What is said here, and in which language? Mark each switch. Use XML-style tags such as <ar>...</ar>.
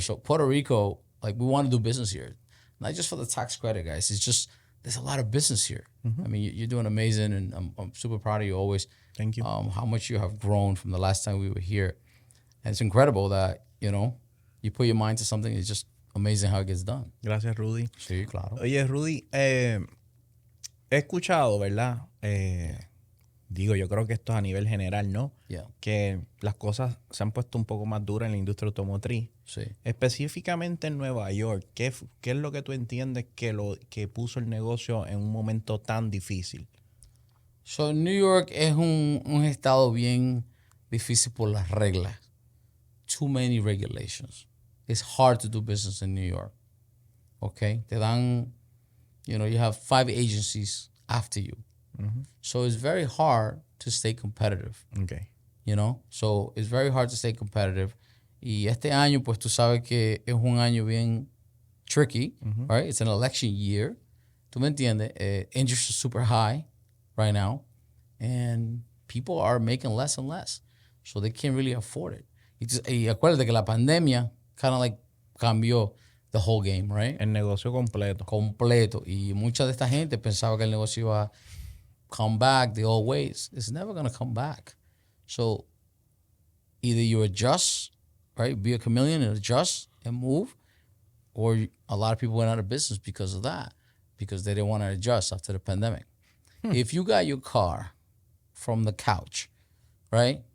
<en>So Puerto Rico, like, we want to do business here, not just for the tax credit, guys. It's just there's a lot of business here. I mean, you're doing amazing, and I'm super proud of you always. Thank you. How much you have grown from the last time we were here, and it's incredible that, you know, you put your mind to something. It's just amazing how it gets done.</en> <es>Gracias, Rudy. Sí, claro. Oye, Rudy, he escuchado, ¿verdad? Digo, yo creo que esto es a nivel general, ¿no? Yeah. Que las cosas se han puesto un poco más duras en la industria automotriz. Sí. Específicamente en Nueva York, ¿qué es lo que tú entiendes que puso el negocio en un momento tan difícil? So, New York es un estado bien difícil por las reglas.</es> <en>Too many regulations. It's hard to do business in New York. Okay?</en> <es>Te dan,</es> <en>you have 5 agencies after you. So it's very hard to stay competitive. Okay. So it's very hard to stay competitive.</en> <es>Y este año, pues tú sabes que es un año bien</es> <en>tricky, right? It's an election year.</en> <es>¿Tú me entiendes?</es> <en>Interest is super high right now. And people are making less and less. So they can't really afford it.</en> <es>Y acuérdate que la pandemia</es> <en>kind of like</en> <es>cambió</es> <en>the whole game, right?</en> <es>El negocio completo. Completo. Y mucha de esta gente pensaba que el negocio iba a</es> <en>come back the old ways. It's never going to come back. So either you adjust, right? Be a chameleon and adjust and move. Or a lot of people went out of business because of that. Because they didn't want to adjust after the pandemic. If you got your car from the couch, right?</en>